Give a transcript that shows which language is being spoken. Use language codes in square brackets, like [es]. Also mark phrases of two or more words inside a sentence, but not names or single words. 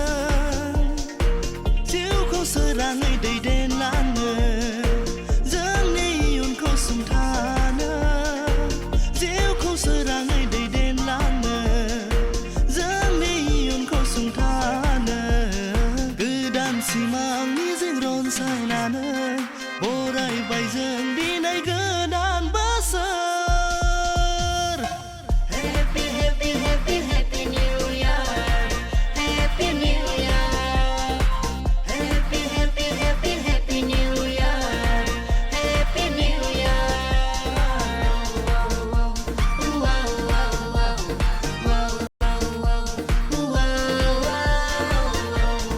[brx] जिउखौ सोराङै दैदेनलांनो जोंनि इयुनखौ सुंथानो जिउखौ सोराङै दैदेनलांनो जोंनि इयुनखौ सुंथानो गोदान सिमां मिजिं रनसायनानै बरायबाय जों दिनै गोदान बोसोर। [en] Happy happy happy happy new year happy new year happy happy happy happy new year happy new year wow wow wow wow wow wow wow